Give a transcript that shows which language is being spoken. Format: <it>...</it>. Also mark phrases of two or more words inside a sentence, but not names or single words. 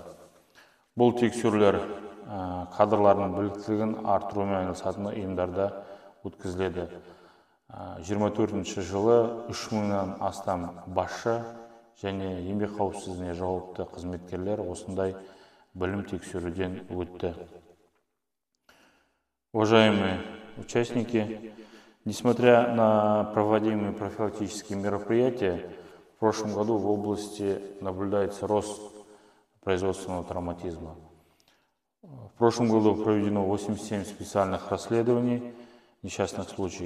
<kk>Бұл тексерулер кадрлардың біліктілігін арттырумен айналысатын ұйымдарда өткізіледі. 24 жылы 3000-нан астам басшы және еңбек қауіпсіздігіне жауапты қызметкерлер осындай білім тексеруден өтті.</kk> <ru>Уважаемые участники, несмотря на проводимые профилактические мероприятия, в прошлом году в области наблюдается рост производственного травматизма. В прошлом году проведено 87 специальных расследований несчастных случаев.</ru>